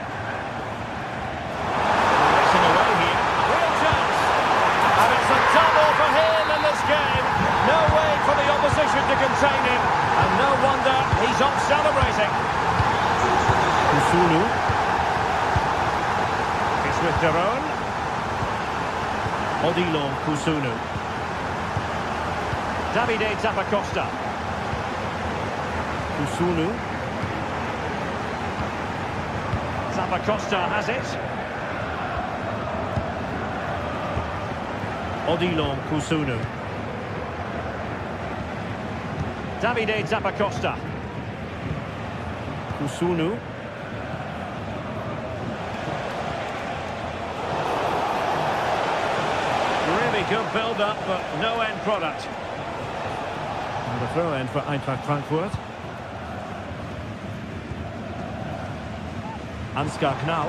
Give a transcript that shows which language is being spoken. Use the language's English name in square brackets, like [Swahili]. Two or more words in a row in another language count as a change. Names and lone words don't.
[English] Racing away here. Real chance. And it's a double for him in this game. No way for the opposition to contain him. And no wonder he's off celebrating. Kusunu. It's with Deron. Odilon Kusunu. Davide Zappacosta. Kusunu. Zappacosta has it. Odilon Kusunu. Davide Zappacosta. Kusunu. Really good build-up, but no end product. And the throw-in for Eintracht Frankfurt. Ansgar Knauf.